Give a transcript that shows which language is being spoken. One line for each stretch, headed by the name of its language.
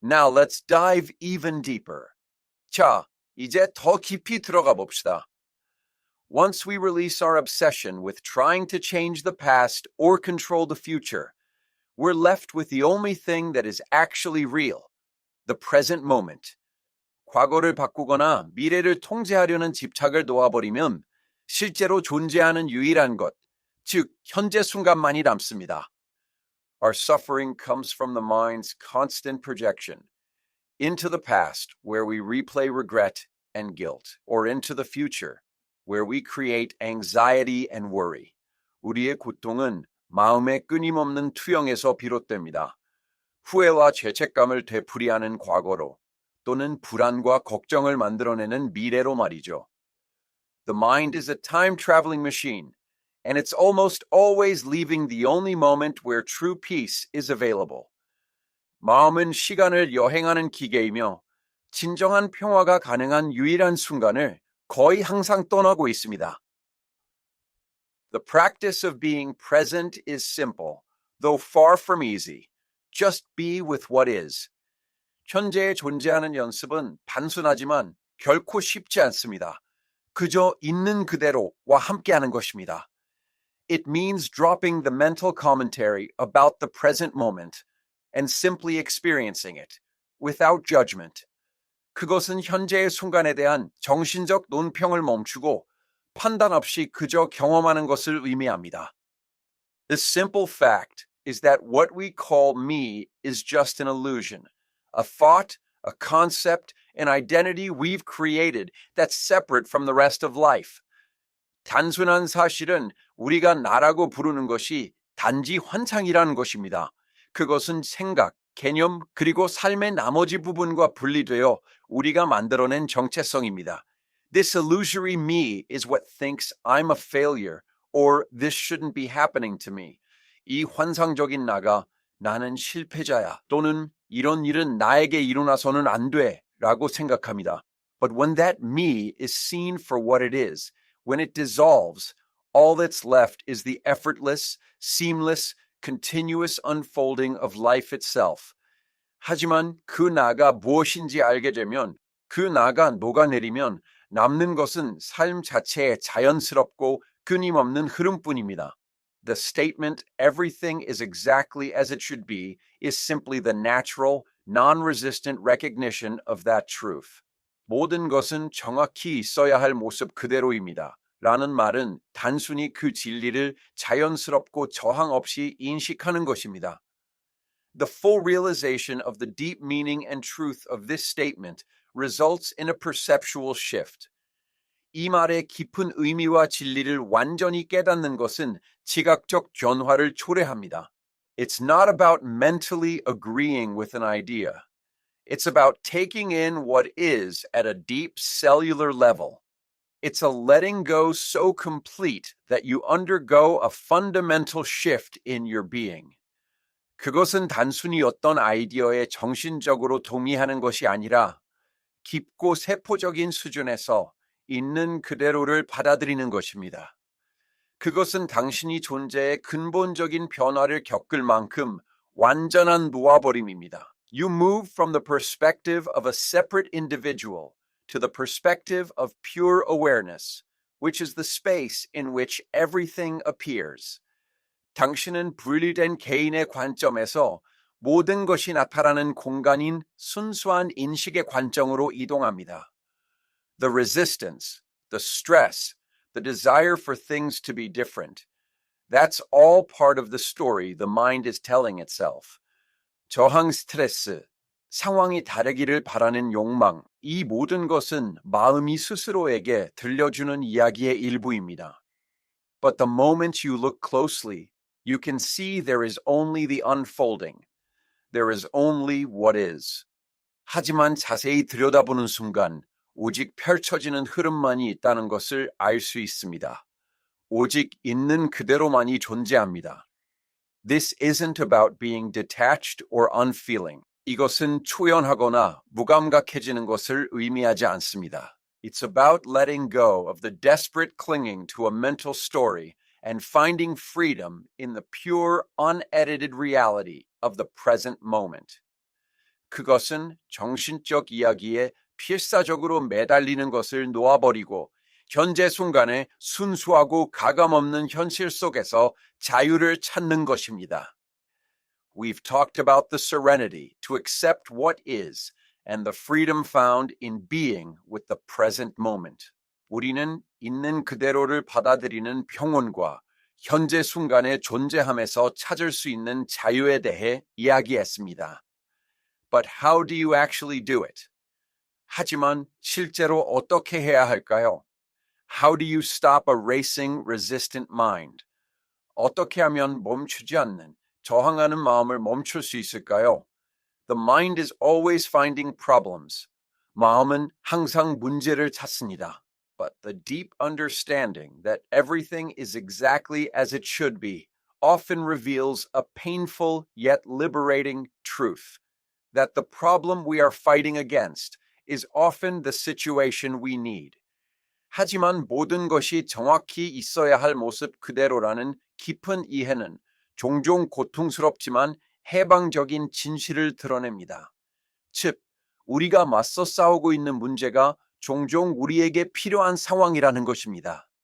English: Now let's dive even deeper.
Korean: 자, 이제 더 깊이 들어가 봅시다.
English: Once we release our obsession with trying to change the past or control the future, we're left with the only thing that is actually real, the present moment.
Korean: 과거를 바꾸거나 미래를 통제하려는 집착을 놓아버리면 실제로 존재하는 유일한 것, 즉 현재 순간만이 남습니다.
English: Our suffering comes from the mind's constant projection into the past, where we replay regret and guilt, or into the future, where we create anxiety and worry.
Korean: 우리의 고통은 마음의 끊임없는 투영에서 비롯됩니다. 후회와 죄책감을 되풀이하는 과거로 또는 불안과 걱정을 만들어내는 미래로 말이죠.
English: The mind is a time-traveling machine, and it's almost always leaving the only moment where true peace is available.
Korean: 마음은 시간을 여행하는 기계이며 진정한 평화가 가능한 유일한 순간을 거의 항상 떠나고 있습니다.
English: The practice of being present is simple, though far from easy. Just be with what is.
Korean: 현재에 존재하는 연습은 단순하지만 결코 쉽지 않습니다. 그저 있는 그대로와 함께하는 것입니다.
English: It means dropping the mental commentary about the present moment and simply experiencing it, without judgment.
Korean: 그것은 현재의 순간에 대한 정신적 논평을 멈추고 판단 없이 그저 경험하는 것을 의미합니다.
English: The simple fact is that what we call me is just an illusion, a thought, a concept, an identity we've created that's separate from the rest of life.
Korean: 단순한 사실은 우리가 나라고 부르는 것이 단지 환상이라는 것입니다. 그것은 생각, 개념, 그리고 삶의 나머지 부분과 분리되어 우리가 만들어낸 정체성입니다.
English: This illusory me is what thinks I'm a failure or this shouldn't be happening to me.
Korean: 이 환상적인 나가 나는 실패자야 또는 이런 일은 나에게 일어나서는 안 돼 라고 생각합니다.
English: But when that me is seen for what it is, when it dissolves, all that's left is the effortless, seamless, continuous unfolding of life itself.
Korean: 하지만 그 나가 무엇인지 알게 되면, 그 나가 녹아내리면 남는 것은 삶 자체의 자연스럽고 끊임없는 흐름뿐입니다.
English: The statement, everything is exactly as it should be, is simply the natural, non-resistant recognition of that truth.
Korean: 모든 것은 정확히 있어야 할 모습 그대로입니다. 라는 말은 단순히 그 진리를 자연스럽고 저항 없이 인식하는 것입니다.
English: The full realization of the deep meaning and truth of this statement results in a perceptual shift.
Korean: 이 말의 깊은 의미와 진리를 완전히 깨닫는 것은 지각적 변화를 초래합니다.
English: It's not about mentally agreeing with an idea. It's about taking in what is at a deep cellular level. It's a letting go so complete that you undergo a fundamental shift in your being.
Korean: 그것은 단순히 어떤 아이디어에 정신적으로 동의하는 것이 아니라 깊고 세포적인 수준에서 있는 그대로를 받아들이는 것입니다. 그것은 당신이 존재의 근본적인 변화를 겪을 만큼 완전한 놓아버림입니다.
English: You move from the perspective of a separate individual to the perspective of pure awareness, which is the space in which everything appears.
Korean: 당신은 분리된 개인의 관점에서 모든 것이 나타나는 공간인 순수한 인식의 관점으로 이동합니다.
English: The resistance, the stress, the desire for things to be different, that's all part of the story the mind is telling itself.
Korean: 저항 스트레스, 상황이 다르기를 바라는 욕망, 이 모든 것은 마음이 스스로에게 들려주는 이야기의 일부입니다.
English: But the moment you look closely, you can see there is only the unfolding. There is only what is.
Korean: 하지만 자세히 들여다보는 순간 오직 펼쳐지는 흐름만이 있다는 것을 알 수 있습니다. 오직 있는 그대로만이 존재합니다.
English: This isn't about being detached or unfeeling.
Korean: 이것은 초연하거나 무감각해지는 것을 의미하지 않습니다.
English: It's about letting go of the desperate clinging to a mental story and finding freedom in the pure, unedited reality of the present moment.
Korean: 그것은 정신적 이야기에 필사적으로 매달리는 것을 놓아버리고 현재 순간에 순수하고 가감없는 현실 속에서 자유를 찾는 것입니다.
English: We've talked about the serenity to accept what is and the freedom found in being with the present moment.
Korean: 우리는 있는 그대로를 받아들이는 평온과 현재 순간의 존재함에서 찾을 수 있는 자유에 대해 이야기했습니다.
English: But how do you actually do it?
Korean: 하지만 실제로 어떻게 해야 할까요?
English: How do you stop a racing, resistant mind?
Korean: 어떻게 하면 멈추지 않는, 저항하는 마음을 멈출 수 있을까요?
English: The mind is always finding problems.
Korean: 마음은 항상 문제를 찾습니다.
English: But the deep understanding that everything is exactly as it should be often reveals a painful yet liberating truth. That the problem we are fighting against is often the situation we need.
Korean: 하지만 모든 것이 정확히 있어야 할 모습 그대로라는 깊은 이해는 종종 고통스럽지만 해방적인 진실을 드러냅니다. 즉, 우리가 맞서 싸우고 있는 문제가 종종 우리에게 필요한 상황이라는 것입니다.